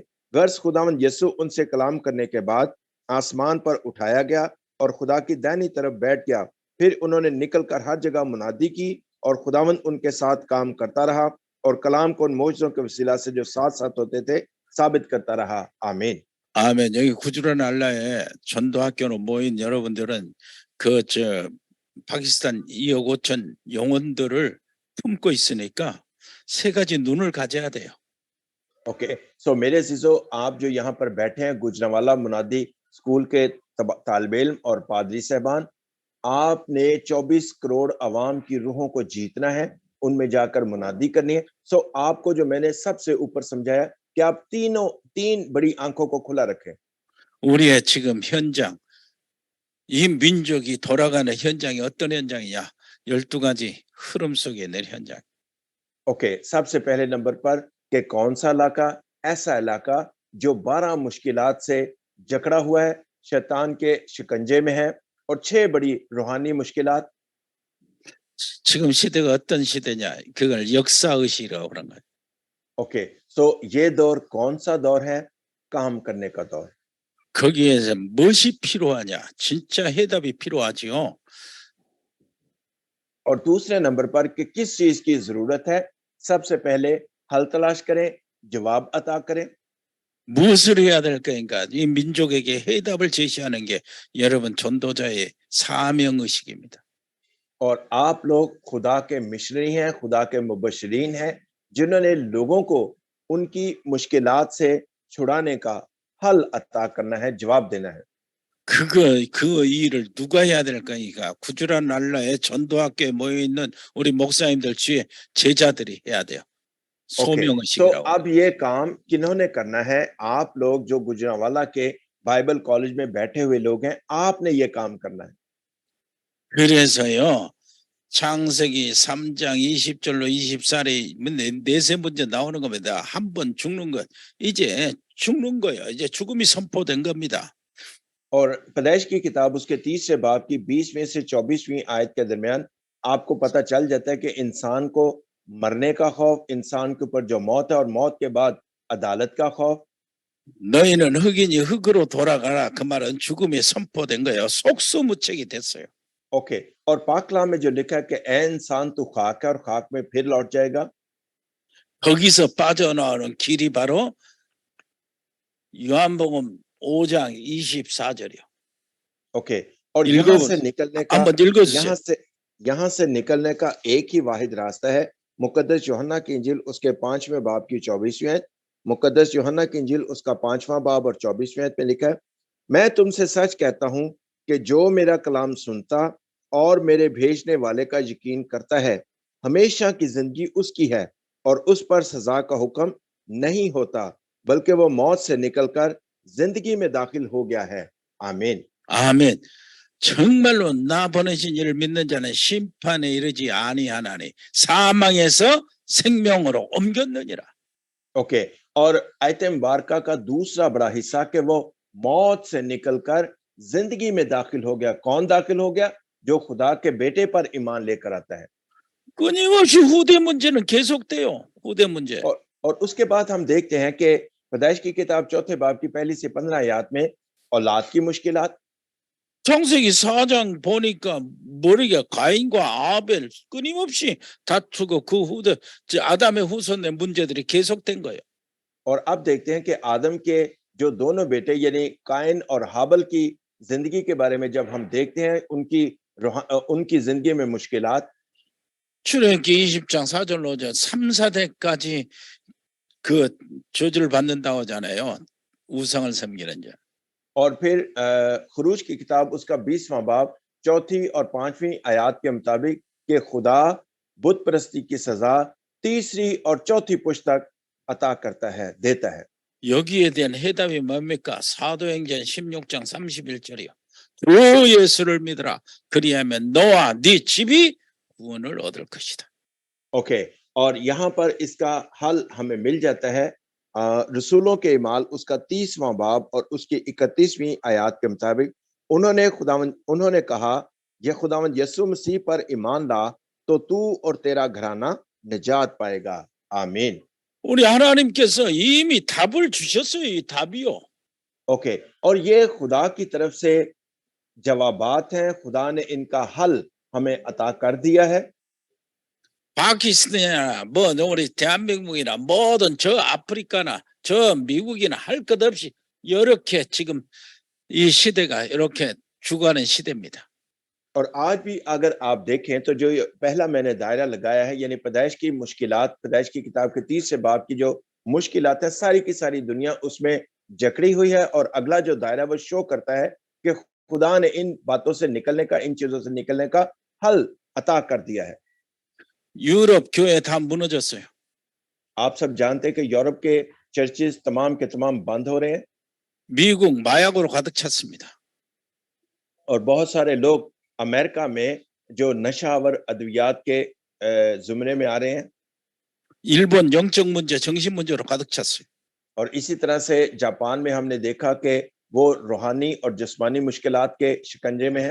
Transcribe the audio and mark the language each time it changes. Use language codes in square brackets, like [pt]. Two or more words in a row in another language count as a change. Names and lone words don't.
[ur] غرض خداوند یسوع ان سے کلام کرنے کے بعد آسمان پر اٹھایا گیا اور خدا کی داہنی طرف بیٹھ گیا. پھر انہوں نے نکل کر ہر جگہ منادی کی، اور خداوند ان کے ساتھ کام کرتا رہا اور کلام کو ان معجزوں کے وسیلہ سے جو ساتھ ساتھ ہوتے تھے ثابت کرتا رہا. आमीन। [ko] 아멘. 여기 구주란 알라에 전도학교로 모인 여러분들은 그 파키스탄 2억 5천 영혼들을 품고 있으니까 세 가지 눈을 가져야 돼요. [en] OK so [ur] میرے عزیزوں آپ جو یہاں پر بیٹھے ہیں گوجرانوالہ منادی اسکول کے طالب علم اور پادری صاحبان آپ نے 24 کروڑ عوام کی روحوں کو جیتنا ہے ان میں جا کر منادی کرنی ہے سو آپ کو جو میں نے سب سے اوپر سمجھایا کہ آپ تین بڑی آنکھوں کو کھلا رکھیں [ko] 우리의 지금 현장, 이 민족이 돌아가는 현장이 어떤 현장이냐? 12가지 흐름 속에 있는 현장. [ur] اوکے سب سے پہلے نمبر پر کہ کون سا علاقہ ایسا علاقہ جو 12 مشکلات سے جکڑا ہوا ہے شیطان کے شکنجے میں ہے اور 6 بڑی روحانی مشکلات [ko] 지금 시대가 어떤 시대냐? 그걸 역사의식이라고 그런 거예요. [en] OK so [ur] یہ دور کون سا دور ہے کام کرنے کا دور [ko] 거기에서 무엇이 필요하냐? 진짜 해답이 필요하지요. [ur] اور دوسرے نمبر پر کہ کس چیز کی ضرورت ہے سب سے پہلے حل تلاش کریں جواب عطا کریں [ko] 무엇을 해야 될까니까 이 민족에게 해답을 제시하는 게 여러분 전도자의 사명의식입니다. [ur] اور آپ لوگ خدا کے مشنری ہیں خدا کے مبشرین ہیں جنہوں نے لوگوں کو ان کی مشکلات سے چھڑانے کا حل عطا کرنا ہے جواب دینا ہے [ko] 그 일을 누가 해야 될까니까 구주란 날라에 전도학교에 모여 있는 우리 목사님들 주의 제자들이 해야 돼요. [ur] اوکے تو [ko] 소명의식이라고. [ur] اب یہ کام کنہوں نے کرنا ہے آپ لوگ جو گوجرانوالہ کے بائبل کالج میں بیٹھے ہوئے لوگ ہیں آپ نے یہ کام کرنا ہے [ko] 그래서요. 창세기 3장 20절로 24절에 내세 문제 나오는 겁니다. 한 번 죽는 것 이제 죽는 거예요. 이제 죽음이 선포된 겁니다. [ur] اور پیدائش کی کتاب اس کے 30 باب کی 20ویں سے 24ویں آیت کے درمیان آپ کو پتا چل جاتا ہے کہ انسان کو مرنے کا خوف انسان کے اوپر جو موت ہے اور موت کے بعد عدالت کا خوف [ko] 너희는 흙이니 흙으로 돌아가라. 그 말은 죽음이 선포된 거예요. 속수무책이 됐어요. [ur] اوکے اور پاک کلام میں جو لکھا ہے کہ اے انسان تو خاک ہے اور خاک میں پھر لوٹ جائے گا [ko] 거기서 빠져나오는 길이 바로 요한복음 5장 24절이요. [ur] اوکے اور [ko] 읽어 [ur] یہاں سے نکلنے کا [ko] 한번 읽어주세요. [ur] یہاں سے نکلنے کا ایک ہی واحد راستہ ہے مقدس یوحنا کی انجیل اس کے 5ویں باب کی 24ویں آیت مقدس یوحنا کی انجیل اس کا 5واں باب اور 24ویں آیت میں لکھا ہے میں تم سے سچ کہتا ہوں کہ جو میرا کلام سنتا اور میرے بھیجنے والے کا یقین کرتا ہے ہمیشہ کی زندگی اس کی ہے اور اس پر سزا کا حکم نہیں ہوتا بلکہ وہ موت سے نکل کر زندگی میں داخل ہو گیا ہے آمین [ko] 아멘. 정말로 나 보내신 이를 믿는 자는 심판에 이르지 아니하나니 사망에서 생명으로 옮겼느니라. [ur] اوکے اور آیت مبارکہ کا دوسرا بڑا حصہ کہ وہ موت سے نکل کر زندگی میں داخل ہو گیا کون داخل ہو گیا جو خدا کے بیٹے پر ایمان لے کر آتا ہے [ko] 끊임없이 후대 문제는 계속돼요. 후대 문제. [ur] اور اس کے بعد ہم دیکھتے ہیں کہ پیدائش کی کتاب چوتھے باب کی پہلی سے 15 آیت میں اولاد کی مشکلات [ko] 창세기 4장 보니까 모르게 가인과 아벨 끊임없이 다투고 그 후대 아담의 후손의 문제들이 계속된 거예요. [ur] اور اب دیکھتے ہیں کہ آدم کے جو دونوں بیٹے یعنی قائن اور ہابل کی زندگی کے بارے میں جب ہم دیکھتے ہیں ان کی زندگی میں مشکلات [ko] 출애굽기 20장 4절로 3, 4대까지 그 저주를 받는다고 하잖아요. 우상을 섬기는 자. [ur] اور پھر خروج کی کتاب اس کا 20واں باب چوتھی اور 5ویں آیت کے مطابق کہ خدا بت پرستی کی سزا تیسری اور چوتھی پشت تک عطا کرتا ہے دیتا ہے [ko] 여기에 대한 해답이 뭡니까? 사도행전 16장 31절이요. 주 예수를 믿으라. 그리하면 너와 네 집이 구원을 얻을 것이다. [ur] اوکے اور یہاں پر اس کا حل ہمیں مل جاتا ہے رسولوں کے اعمال اس کا 30واں باب اور اس کی 31ویں آیت کے مطابق انہوں نے کہا یہ خداوند یسوع مسیح پر ایمان لا تو تو اور تیرا گھرانا نجات پائے گا آمین [ko] 우리 하나님께서 이미 답을 주셨어요. 이 답이요. [ur] اوکے اور یہ خدا کی طرف سے جوابات ہیں خدا نے ان کا حل ہمیں عطا کر دیا ہے [ko] 파키스탄이나 뭐 우리 대한민국이나 뭐든 저 아프리카나 저 미국이나 할 것 없이 이렇게 지금 이 시대가 이렇게 죽어가는 시대입니다. [ur] اور آج بھی اگر آپ دیکھیں تو جو یہ پہلا میں نے دائرہ لگایا ہے یعنی پیدائش کی مشکلات، پیدائش کی کتاب کے 30 باب کی جو مشکلات ہے ساری کی ساری دنیا اس میں جکڑی ہوئی ہے. اور اگلا جو دائرہ وہ شو کرتا ہے کہ خدا نے ان باتوں سے نکلنے کا، ان چیزوں سے نکلنے کا حل عطا کر دیا ہے. [ko] 유럽 교회 다 무너졌어요. [ur] آپ سب جانتے ہیں کہ یورپ کے چرچز تمام کے تمام بند ہو رہے ہیں [ko] 미국 마약으로 가득 찼습니다. [ur] اور بہت سارے لوگ امریکہ میں جو نشہ آور ادویات کے زمرے میں آ رہے ہیں [ko] 일본 영적 문제, 정신 문제로 가득 찼어요. [ur] اور اسی طرح سے جاپان میں ہم نے دیکھا کہ وہ روحانی اور جسمانی مشکلات کے شکنجے میں ہے.